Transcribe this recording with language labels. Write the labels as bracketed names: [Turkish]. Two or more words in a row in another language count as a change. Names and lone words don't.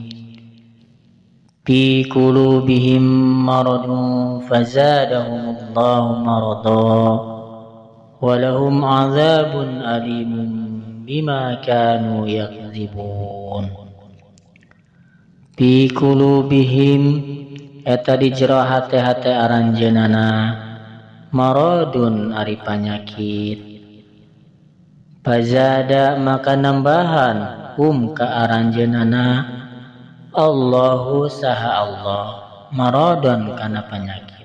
[Arabic] في قلوبهم مرض فزادهم الله مرضا ولهم عذاب أليم بما كانوا يكذبون. في قلوبهم [Sundanese] eta di jero hate-hate aranjeunana maradun ari panyakit. Fazada maka nambahan ka aranjeunana Allahu saha Allah maradun kana panyakit.